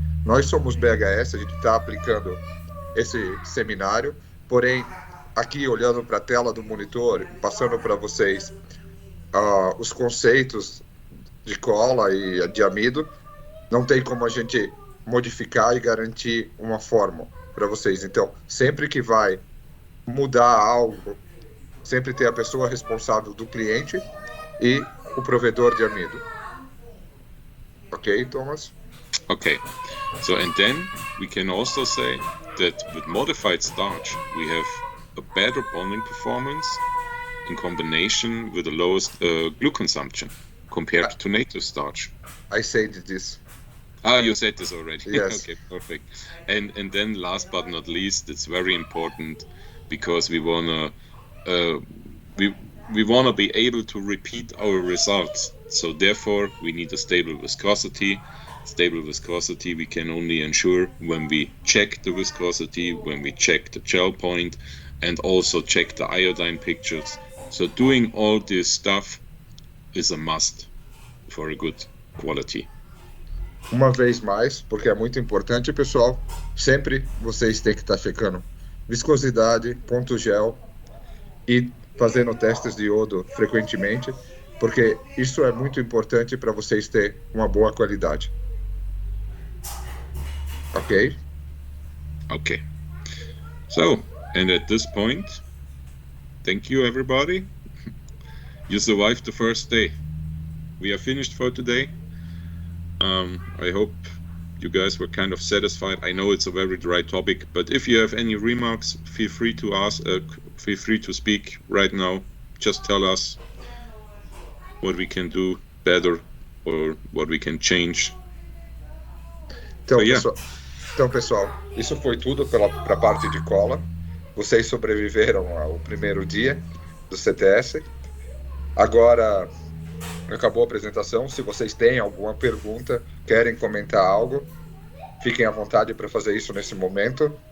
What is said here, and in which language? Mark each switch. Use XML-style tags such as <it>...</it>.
<pt>Nós somos BHS, a gente está aplicando esse seminário, porém, aqui olhando para a tela do monitor, passando para vocês os conceitos de cola e de amido, não tem como a gente modificar e garantir uma fórmula para vocês. Então, sempre que vai mudar algo, sempre tem a pessoa responsável do cliente e o provedor de amido. Ok, Thomas?</pt> <en>Okay, so and then we can also say that with modified starch we have a better bonding performance in combination with the lowest glue consumption compared to native starch. I said this. Ah, you said this already. Yes. Okay, perfect. And then last but not least, it's very important because we wanna we wanna be able to repeat our results. So therefore, we need a stable viscosity. Stable viscosity we can only ensure when we check the viscosity, when we check the gel point, and also check the iodine pictures. So doing all this stuff is a must for a good quality.</en> <pt>Uma vez mais, porque é muito importante, pessoal, sempre vocês têm que estar checando viscosidade, ponto gel e fazendo testes de iodo frequentemente, porque isso é muito importante para vocês terem uma boa qualidade. Ok?</pt> <en>Okay. So, and at this point, thank you everybody. You survived the first day. We are finished for today. I hope you guys were kind of satisfied. I know it's a very dry topic, but if you have any remarks, feel free to ask. Feel free to speak right now. Just tell us what we can do better or what we can change.</en> <pt>Então,</pt> <en>So, yeah.</en> <pt>pessoal, isso foi tudo para a parte de cola. Vocês sobreviveram ao primeiro dia do CTS. Agora acabou a apresentação. Se vocês têm alguma pergunta, querem comentar algo, fiquem à vontade para fazer isso nesse momento.</pt>